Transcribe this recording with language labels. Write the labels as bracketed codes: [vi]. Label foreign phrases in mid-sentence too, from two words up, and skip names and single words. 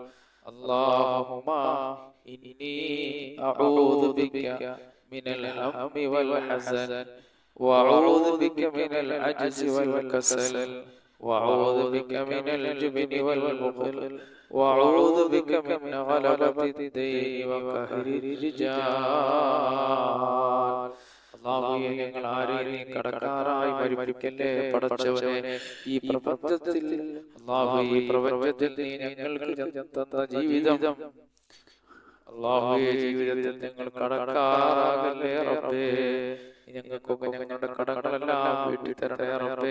[ar] اللهم إني أعوذ بك من الهم والحزن وأعوذ بك من العجز والكسل وأعوذ بك من الجبن والبخل وأعوذ بك من غلبة الدين وقهر الرجال. [ml] അല്ലാഹുവേ, ഞങ്ങൾ ആരെയും കടക്കാരായി മരിപ്പിക്കല്ലേ പടച്ചവനെ. ഈ പ്രപഞ്ചത്തിൽ അല്ലാഹുവേ, ഈ പ്രപഞ്ചത്തിൽ നീ ഞങ്ങൾക്ക് തന്ന ജീവിതം, അല്ലാഹുവേ, ജീവിതത്തിൽ ഞങ്ങൾ കടക്കാരാകല്ലേ റബ്ബേ. ഞങ്ങൾക്കൊക്കെ ഞങ്ങളുടെ കടങ്ങളെല്ലാം വീട്ടി തരണേ റബ്ബേ.